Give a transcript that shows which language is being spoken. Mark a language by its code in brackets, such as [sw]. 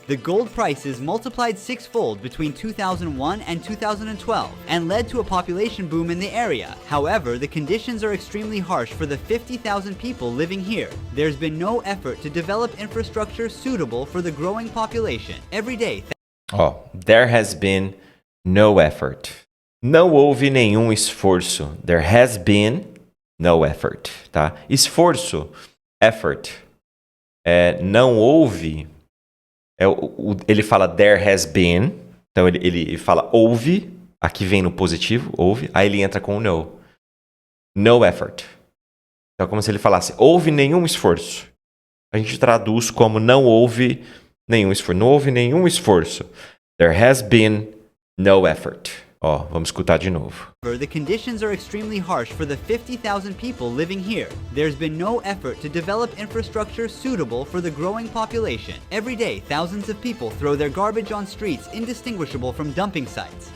[en] The gold prices multiplied 6-fold between 2001 and 2012 and led to a population boom in the area. However, the conditions are extremely harsh for the 50,000 people living here. There's been no effort to develop infrastructure suitable for the growing population. Every day, Ó, there has been no effort. [pt] Não houve nenhum esforço. [en] There has been no effort, tá? [pt] Esforço, effort. Não houve. Ele fala [en] there has been. [pt] Então ele fala houve. Aqui vem no positivo, houve. Aí ele entra com o no. [en] No effort. [pt] Então é como se ele falasse houve nenhum esforço. A gente traduz como não houve nenhum esforço. Não houve nenhum esforço. [en] There has been no effort. [pt] Ó, vamos escutar de novo. [en] The conditions are extremely harsh for the 50,000 people living here. There's been no effort to develop infrastructure suitable for the growing population. Every day, thousands of people throw their garbage on streets indistinguishable from dumping sites.